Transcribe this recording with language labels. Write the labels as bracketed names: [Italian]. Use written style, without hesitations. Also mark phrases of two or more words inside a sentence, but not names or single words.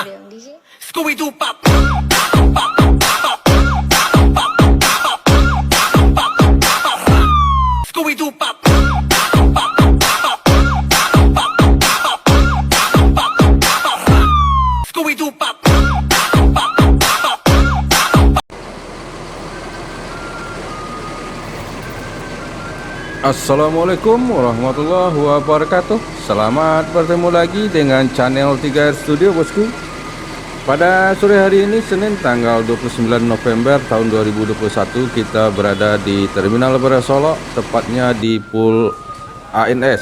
[Indonesian] Scooby-Doo pop. Scooby-Doo pop. Scooby-Doo pop. [Arabic] السلام عليكم ورحمة الله وبركاته. [Indonesian] Selamat bertemu lagi dengan channel 3R Studio bosku. Pada sore hari ini Senin tanggal 29 November tahun 2021, kita berada di Terminal Beras Solo, tepatnya di Pool ANS.